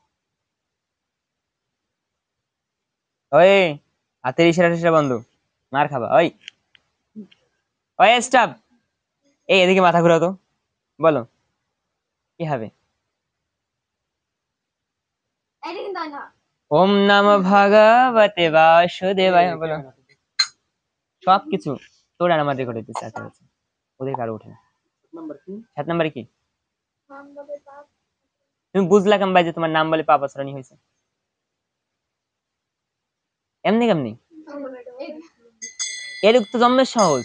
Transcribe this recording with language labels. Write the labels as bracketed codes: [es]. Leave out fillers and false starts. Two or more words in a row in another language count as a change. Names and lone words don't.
[bn] ওই হাতের ইশারা টিশারা বন্ধ, মার খাবা। ওই ওই স্টপ, এই এদিকে মাথা ঘুরাও তো, বলো কি হবে? এটা কিন্তু হয় না। [sa] ওম নমঃ ভগবতে বাসুদেবায়, [bn] বলো। সবকিছু তোর আর আমার রেকর্ড হইতেছে, আচ্ছা আচ্ছা, ওদের কারো ওঠে না। নাম্বার কি? 7 নম্বরে কি? নাম বলে বাপ। তুমি বুঝলা কেমন ভাই যে তোমার নাম বলে পাপ আচরণই হয়েছে? এমনি কেমনি? এর তো জন্মের সহজ।